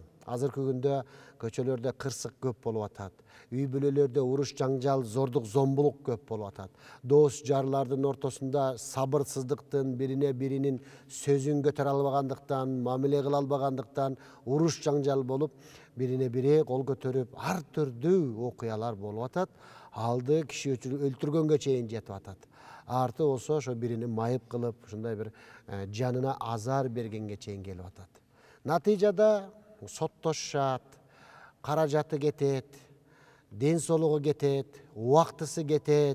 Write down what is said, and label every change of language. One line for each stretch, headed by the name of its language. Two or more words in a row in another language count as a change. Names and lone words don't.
Kyrgyz: Азыркы күндө көчөлөрдө кырсык көп болуп атат. Үй бүлөлөрдө уруш жаңжал, зордук, зомбулук көп болуп атат. Дос жарлардын ортосунда сабырсыздыктын, бирине биринин сөзүн көтөрө албагандыктан, мамиле кыла албагандыктан уруш жаңжал болуп, Бирине бири кол көтөрүп ар түрдүү окуялар болуп атат. Алды киши өлтүргөнгө чейин жетип атат. Арты болсо ошо бирини майып кылып, ушундай бир жанына азар бергенге чейин келип атат. Натыйжада соттошушат, каражаты кетет, ден соолугу кетет, убактысы кетет.